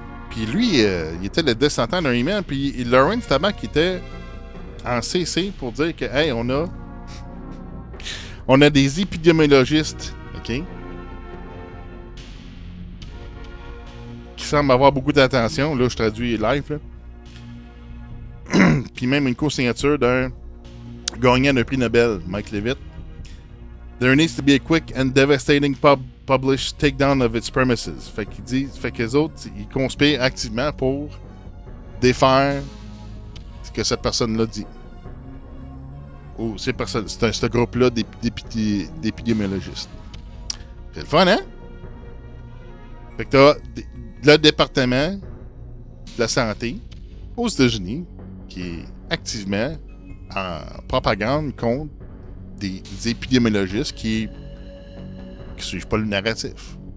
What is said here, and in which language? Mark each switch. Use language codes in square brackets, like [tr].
[fr] Puis lui, il était le descendant d'un email, puis Lawrence Tabak était en CC pour dire que, hey, on a des épidémiologistes, OK, qui semblent avoir beaucoup d'attention. Là, je traduis live, là. Puis même une co-signature d'un gagnant d'un prix Nobel, Mike Leavitt. [en] There needs to be a quick and devastating published takedown of its premises. [fr] Fait qu'il dit, fait que les autres, ils conspirent activement pour défaire que cette personne-là dit. Ou ce groupe-là d'épidémiologistes. C'est le fun, hein? Fait que t'as le département de la santé aux États-Unis qui est activement en propagande contre des épidémiologistes qui suivent pas le narratif.